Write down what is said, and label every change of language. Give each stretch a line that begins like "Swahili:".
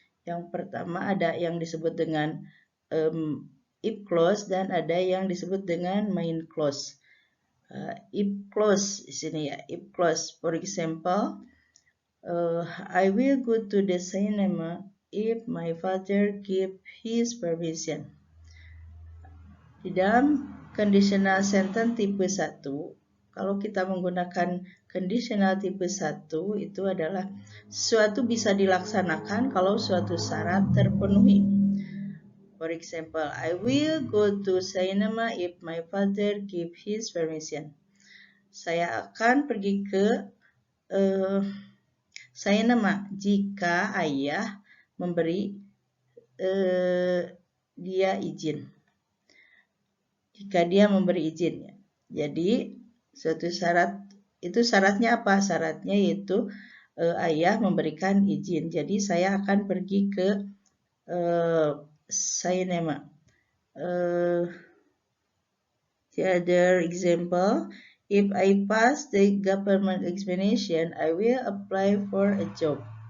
Indonesian: Yang pertama ada yang disebut dengan if clause dan ada yang disebut dengan main clause. If clause di sini ya, if clause.
English: For example, I will go to the cinema if my father give his permission.
Indonesian: Di dalam conditional sentence tipe 1, kalau kita menggunakan conditional tipe 1 itu adalah suatu bisa dilaksanakan kalau suatu syarat terpenuhi.
English: For example, I will go to cinema if my father give his permission.
Indonesian: Saya akan pergi ke cinema jika ayah memberi dia izin. Jika dia memberi izin ya. Jadi suatu syarat itu syaratnya apa? Syaratnya yaitu ayah memberikan izin. Jadi saya akan pergi ke cinema.
English: The other example, if I pass the government examination, I will apply for a job.